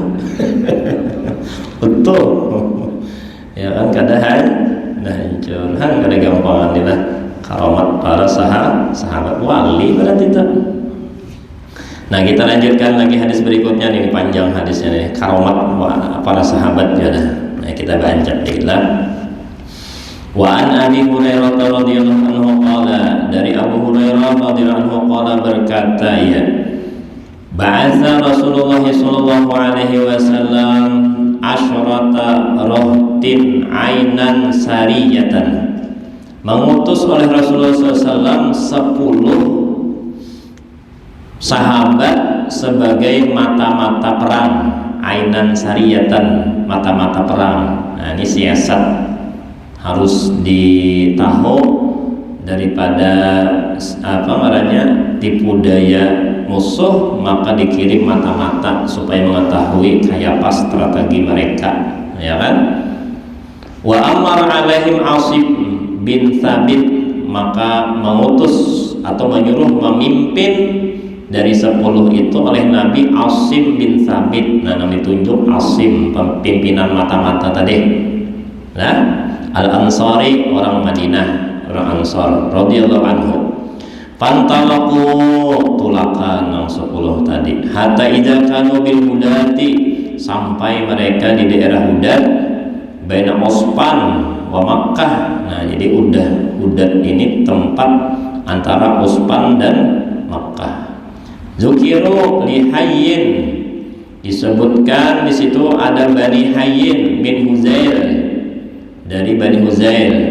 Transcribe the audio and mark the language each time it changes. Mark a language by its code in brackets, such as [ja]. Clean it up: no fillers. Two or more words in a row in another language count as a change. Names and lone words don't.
[bjn] Utuh. Ya kan kada hancur. Kada gampangan inilah karamat para sahabat wali berarti itu. Nah kita lanjutkan lagi hadis berikutnya nih, panjang hadisnya nih, karamat para sahabat ya dah. Nah kita baca dikitlah. [ar] وعن أبي هريرة رضي الله عنه قال, dari Abu Hurairah رضي الله عنه قال [bjn] berkata ya, [ar] بعث رسول الله صلى الله عليه وسلم عشرة رهط عينا سرية, [bjn] mengutus oleh Rasulullah SAW 10 sahabat sebagai mata-mata perang, [ar] عينا سرية, [bjn] mata-mata perang. Nah ini siasat harus ditahu daripada tipu daya musuh, maka dikirim mata-mata supaya mengetahui kayak strategi mereka, ya kan? [ar] وأمر عليهم عاصب بن ثابت, [bjn] maka mengutus atau menyuruh memimpin dari 10 itu oleh Nabi Asim bin Thabit. Nah ditunjuk Asim, pimpinan mata-mata tadi. Nah Al-Ansari, orang Madinah, orang Ansar [ar] رضي الله عنه. [bjn] Fantalaku tulakan yang 10 tadi. [ar] حتى إذا كانوا بالهدأة, [bjn] sampai mereka di daerah Hudat, [ar] بين عسفان ومكة. [bjn] Nah jadi Hudat ini tempat antara Ospan dan Makkah. [ar] ذكروا لحي, [bjn] Disebutkan di situ ada Bani Hayyin [ar] من هذيل, [bjn] dari Bani Huzail.